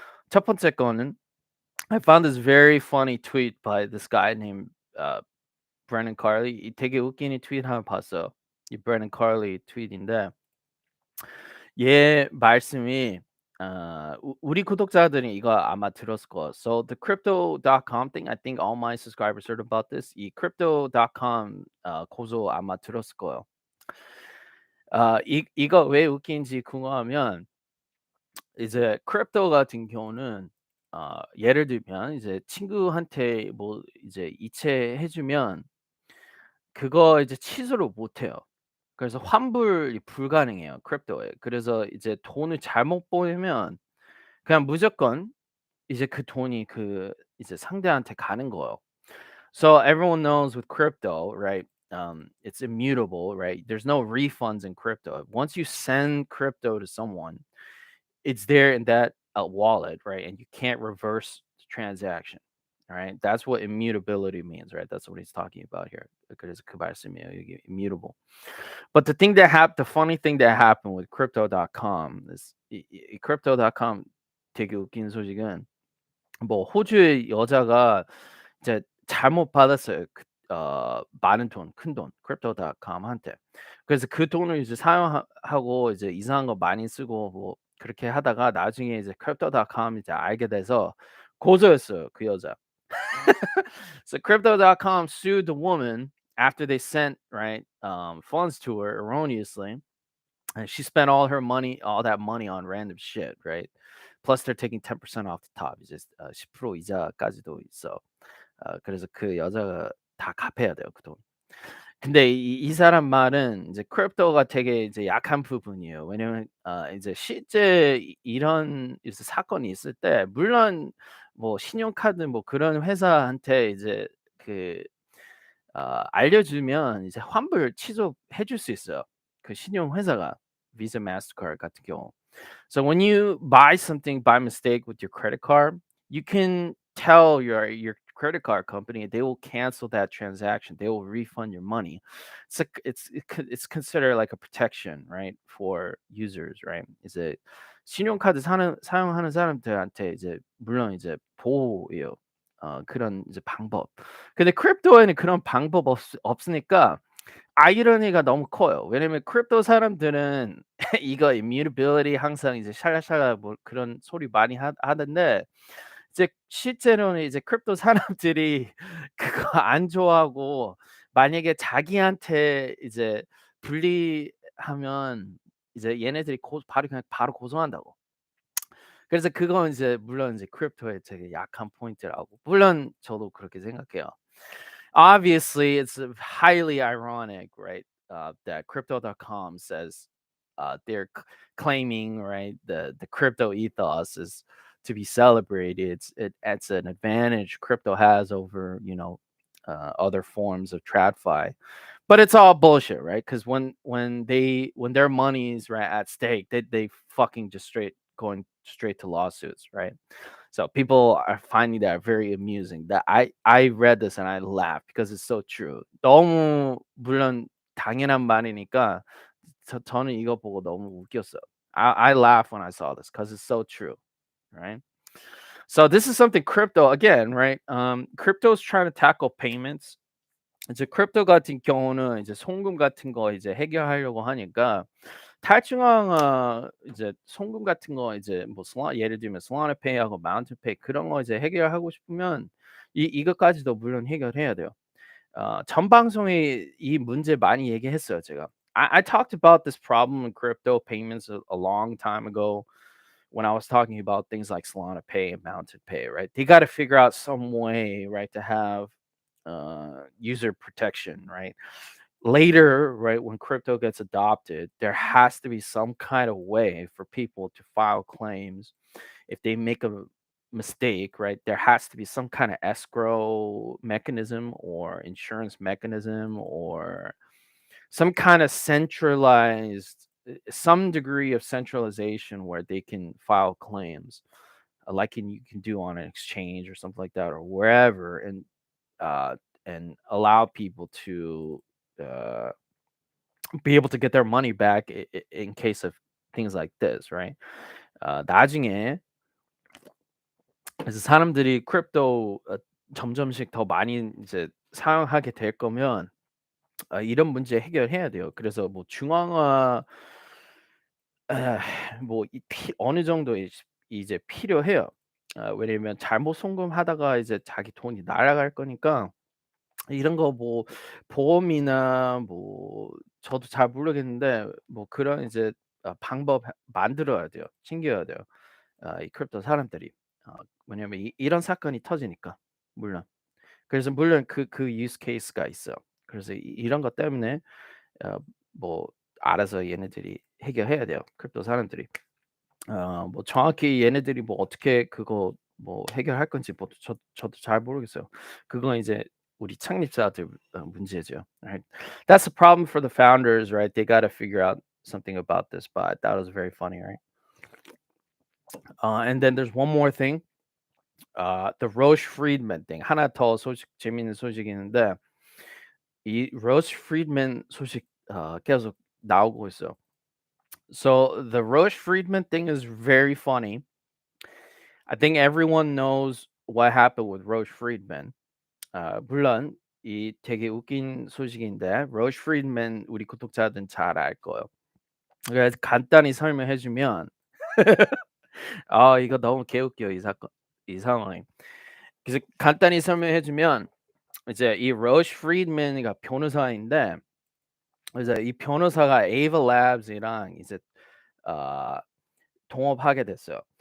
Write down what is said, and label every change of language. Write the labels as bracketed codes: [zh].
[ko] 첫 번째 거는 [en] I found this very funny tweet by this guy named Brennan Carley. [ko] 이 되게 웃긴 이 트윗 하나 봤어요. 이 Brennan Carley 트윗인데 얘 말씀이 우리 구독자들이 이거 아마 들었을 거예요. [en] So the crypto.com thing, I think all my subscribers heard about this. [ko] 이 crypto.com 고소 아마 들었을 거예요. 이거 왜 웃긴지 궁금하면 이제 크립토 같은 경우는 예를 들면 이제 친구한테 뭐 이제 이체해 주면 그거 이제 취소를 못 해요. 그래서 환불이 불가능해요, 크립토에. 그래서 이제 돈을 잘못 보내면 그냥 무조건 이제 그 돈이 그 이제 상대한테 가는 거예요. [en] So everyone knows with crypto, right? It's immutable, right? There's no refunds in crypto. Once you send crypto to someone, it's there in that wallet, right? And you can't reverse the transaction, right? That's what immutability means, right? That's what he's talking about here. [ko] 그래서 그 말씀이에요, 이게 immutable. [en] But the funny thing that happened with crypto.com is [ko] 이 crypto.com 되게 웃긴 소식은 뭐 호주의 여자가 이제 잘못 받았어요. 많은 돈, 큰돈 crypto.com한테. 그래서 그 돈을 이제 사용하고 이제 이상한 거 많이 쓰고 뭐 그렇게 하다가 나중에 이제 crypto.com 이제 알게 돼서 고소했어요, 그 여자. [en] So crypto.com sued the woman after they sent, right, funds to her erroneously. And she spent all that money on random shit, right? Plus they're taking 10% off the top. [ko] 이제 10% 이자까지도 있어. 그래서 그 여자가 다 갚아야 돼요, 그 돈. 근데 이 사람 말은 이제 크립토가 되게 이제 약한 부분이에요. 왜냐면 이제 실제 이런 이제 사건이 있을 때 물론 뭐 신용카드 뭐 그런 회사한테 이제 그 알려주면 이제 환불 취소해 줄 수 있어요, 그 신용 회사가. [en] Visa, Mastercard [ko] 같은 경우. [en] So when you buy something by mistake with your credit card, you can tell your credit card company, they will cancel that transaction. They will refund your money. It's considered like a protection, right, for users, right? [ko] 이제 신용카드 사용하는 사람들한테 이제 물론 이제 보호예요. 그런 이제 방법. 근데 크립토에는 그런 방법 없으니까 아이러니가 너무 커요. 왜냐면 크립토 사람들은 이거 immutability 항상 이제 샬라샬라 뭐 그런 소리 많이 하는데 이제 실제로는 이제 크립토 사람들이 그거 안 좋아하고 만약에 자기한테 이제 불리하면 이제 얘네들이 바로 고소한다고. 그래서 그건 이제 물론 이제 크립토의 되게 약한 포인트라고. 물론 저도 그렇게 생각해요. [en] Obviously, it's highly ironic, right? That crypto.com says they're claiming, right, the crypto ethos is to be celebrated. It's an advantage crypto has over other forms of TradFi, but it's all bullshit, right? Because when their money is right at stake, they fucking just going straight to lawsuits, right? So people are finding that very amusing. That I read this and I laughed because it's so true. [ko] 너무 물론 당연한 말이니까 저는 이거 보고 너무 웃겼어요. [en] I laughed when I saw this because it's so true, right? So this is something crypto again, right? Crypto is trying to tackle payments. [ko] 이제 크립토 같은 경우는 이제 송금 같은 거 이제 해결하려고 하니까 탈중앙 이제 송금 같은 거 이제 뭐 예를 들면 솔라나 페이하고 마운틴 페이 그런 거 이제 해결하고 싶으면 이것까지도 물론 해결해야 돼요. 전 방송에 이 문제 많이 얘기했어요, 제가. [en] I talked about this problem in crypto payments a long time ago when I was talking about things like Solana Pay and Mountain Pay, right? They got to figure out some way, right, to have user protection, right? later, right, when crypto gets adopted, there has to be some kind of way for people to file claims if they make a mistake, right? There has to be some kind of escrow mechanism or insurance mechanism or some kind of centralized, some degree of centralization where they can file claims, you can do on an exchange or something like that or wherever, uh, and allow people to uh, be able to get their money back in case of things like this, right? [ko] 나중에 그래서 사람들이 크립토 점점씩 더 많이 이제 사용하게 될 거면 이런 문제 해결해야 돼요. 그래서 뭐 중앙화 아 뭐 이 피 어느 정도 이제 필요해요. 왜냐면 잘못 송금하다가 이제 자기 돈이 날아갈 거니까 이런 거 뭐 보험이나 뭐 저도 잘 모르겠는데 뭐 그런 이제 방법 만들어야 돼요. 챙겨야 돼요. 이 크립토 사람들이. 어 왜냐면 이런 사건이 터지니까. 물론. 그래서 물론 그 유스 케이스가 있어요. 그래서 이런 것 때문에 어 뭐 알아서 얘네들이 해결해야 돼요, 크립토 사람들이. 뭐 정확히 얘네들이 뭐 어떻게 그거 뭐 해결할 건지 뭐 저도 잘 모르겠어요. 그건 이제 우리 창립자들 문제죠. [en] Right? That's a problem for the founders, right? They got to figure out something about this, but that was very funny, right? And then there's one more thing. The Roche Friedman thing. [ko] 하나 더 재밌는 소식이 있는데 이 Roche Friedman 소식 계속 나오고 있어요. [en] So the Roche Friedman thing is very funny. I think everyone knows what happened with Roche Friedman. [ko] 물론 이 되게 웃긴 소식인데 Roche Friedman 우리 구독자들은 잘 알 거예요. 그래서 간단히 설명해 주면 이거 너무 개웃겨요, 이 사건 이 상황이. 그래서 간단히 설명해 주면 이제 이 Roche Friedman이가 변호사인데 이제 이 변호사가 Ava Labs이랑 이제 어 동업하게 됐어요.